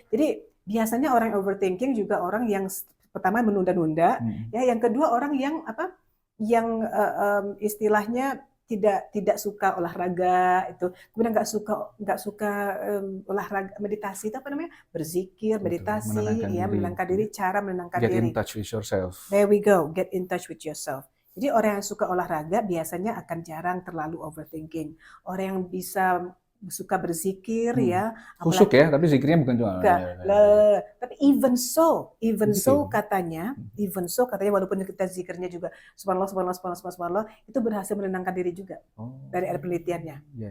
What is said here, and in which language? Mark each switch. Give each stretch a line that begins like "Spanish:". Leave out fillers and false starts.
Indonesian: Jadi biasanya orang yang overthinking juga orang yang pertama menunda-nunda, ya. Yang kedua orang yang istilahnya tidak suka olahraga itu, kemudian nggak suka olahraga meditasi, itu apa namanya, berzikir, meditasi, menenangkan diri, cara menenangkan diri.
English: Get in touch with yourself. There we go, get in touch with yourself.
Indonesian: Jadi orang yang suka olahraga biasanya akan jarang terlalu overthinking. Orang yang bisa suka berzikir ya, khusyuk ya, tapi zikirnya bukan cuma tapi
English: even so
Indonesian: katanya walaupun kita zikirnya juga subhanallah itu berhasil menenangkan diri juga dari penelitiannya.